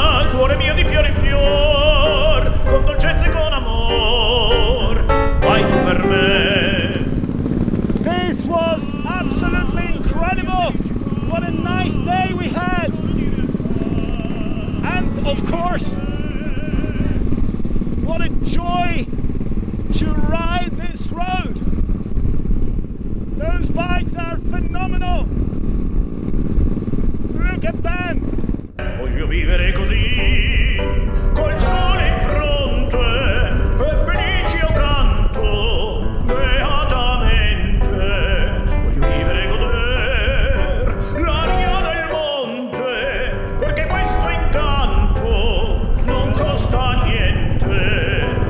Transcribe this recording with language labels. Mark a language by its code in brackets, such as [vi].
[it] Cuore mio di fiore in fior, con dolcezza e con amor, vai tu per me. [en] This was absolutely incredible. What a nice day we had. And of course, what a joy to ride this road. Those bikes are phenomenal. Look at them. [it] Voglio vivere così, col sole in fronte, e felice io canto, beatamente. Voglio vivere e goder l'aria del monte, perché questo incanto non costa niente.